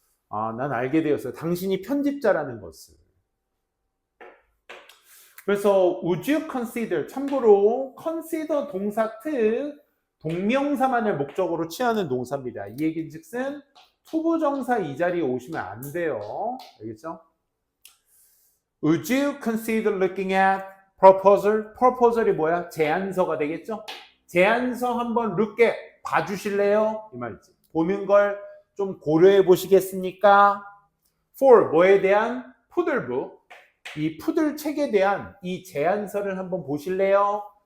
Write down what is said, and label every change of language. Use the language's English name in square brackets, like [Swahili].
[Korean] 난 알게 되었어요. 당신이 편집자라는 것을. 그래서 [English] would you consider, [Korean] 참고로 consider 동사 특 동명사만을 목적으로 취하는 동사입니다. 이 얘기즉슨 투부정사 이 자리에 오시면 안 돼요. 알겠죠? [English] Would you consider looking at proposal? [Korean] proposal이 뭐야? 제안서가 되겠죠? 제안서 한번 [English] look at [Korean] 봐주실래요? 이 말이지. 보는 걸 좀 고려해 보시겠습니까? For 뭐에 대한? 푸들북. 이 푸들 책에 대한 이 제안서를 한번 보실래요?